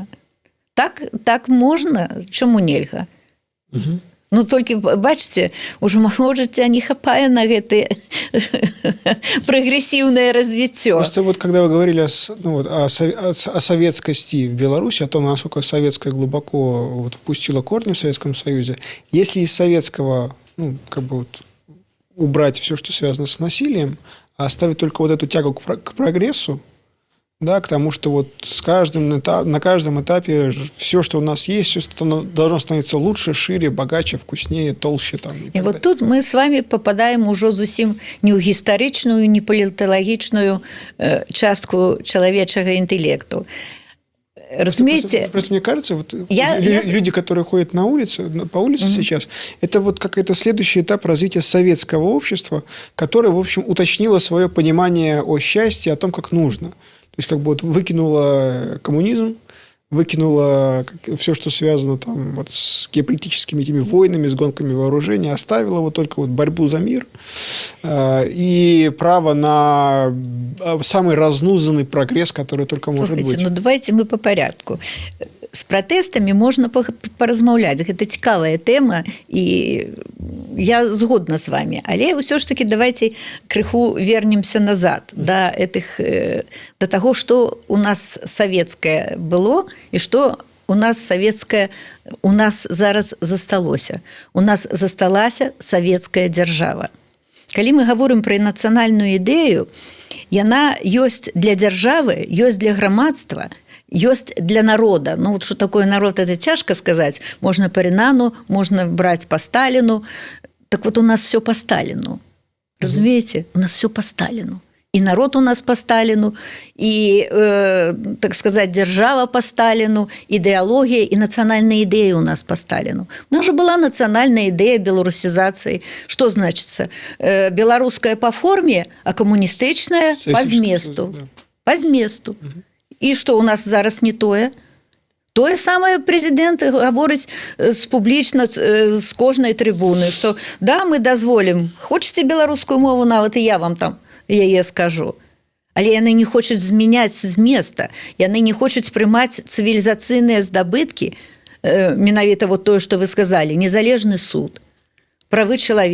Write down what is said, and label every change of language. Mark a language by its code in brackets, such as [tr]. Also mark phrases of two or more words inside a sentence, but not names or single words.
[be] Так можна, чаму нельга? Ну, толькі, бачыце, ужо маго жыцця не хапае на гэтае прагрэсіўнае развіццё. [ru] Просто вот когда вы говорили о советскости в Беларуси, о том, насколько советское глубоко впустило корни в Советском Союзе, если из советского убрать все, что связано с насилием, а оставить только вот эту тягу к прогрессу, да, к тому, что на каждом этапе все, что у нас есть, все должно становиться лучше, шире, богаче, вкуснее, толще. И вот тут мы с вами попадаем уже [be] зусім не ў гістарычную, не паліталагічную частку чалавечага інтэлекту. Разумеете? [ru] Просто мне кажется, люди, которые ходят по улице сейчас, это вот какой-то следующий этап развития советского общества, которое, в общем, уточнило свое понимание о счастье, о том, как нужно. То есть, выкинула коммунизм, выкинула все, что связано с геополитическими этими войнами, с гонками вооружений, оставила только борьбу за мир и право на самый разнузанный прогресс, который только может быть. Слушайте, давайте мы по порядку. С протестами можно поразмаўляць. [be] Гэта цікавая тэма, і я згодна [ru] с вами. [be] Але ўсё ж таки [ru] давайте крыху вернемся назад до того, что у нас советское было и что у нас советское у нас [be] зараз засталося. У нас засталася советская дзяржава. Калі мы [ru] говорим про [be] нацыянальную ідэю, яна ёсць для дзяржавы, ёсць для грамадства, ёсць для народа. [ru] Вот что такое народ, это тяжко сказать. Можно по Ренану, можно брать по Сталину. Так вот у нас все по Сталину. Разумеете? У нас все по Сталину. И народ у нас по Сталину, и, так сказать, держава по Сталину, идеология и национальная идея у нас по Сталину. У нас же была национальная идея белорусизации. Что значится? Белорусская по форме, а коммунистичная по зместу. [be] Да. По зместу. І што ў нас зараз не тое? Тое самае прэзідэнт гаворыць публічна з кожнай трыбуны, што да, мы дазволім, хочаце беларускую мову, нават і я вам там яе скажу. Але яны не хочуць змяняць зместа, яны не хочуць прымаць цывілізацыйныя здабыткі, менавіта тое, што вы сказалі, незалежны суд, правы чалавека.